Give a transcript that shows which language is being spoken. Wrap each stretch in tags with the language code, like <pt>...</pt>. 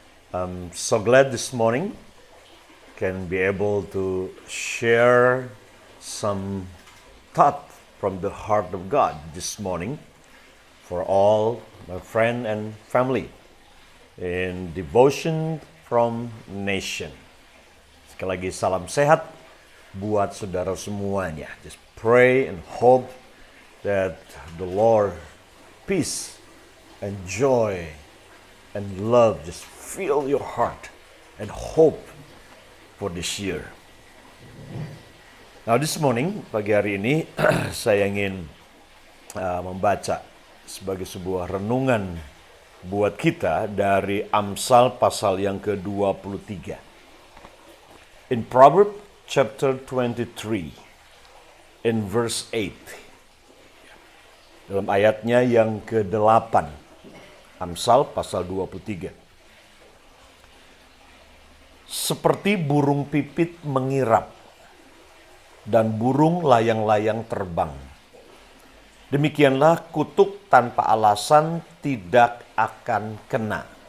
<en>I'm so glad this morning can be able to share some thought from the heart of God this morning for all my friend and family in Devotion from Nation.</en> <id>Sekali lagi salam sehat buat saudara semuanya.</id> <en>Just pray and hope that the Lord, peace and joy and love just fill your heart and hope for this year. Now this morning,</en> <id>pagi hari ini, saya ingin membaca sebagai sebuah renungan buat kita dari Amsal pasal yang ke-23.</id> <en>In Proverbs chapter 23, in verse 8.</en> <id>Dalam ayatnya yang ke-8, Amsal pasal 23. Seperti burung pipit mengirap dan burung layang-layang terbang, demikianlah kutuk tanpa alasan tidak akan kena.</id>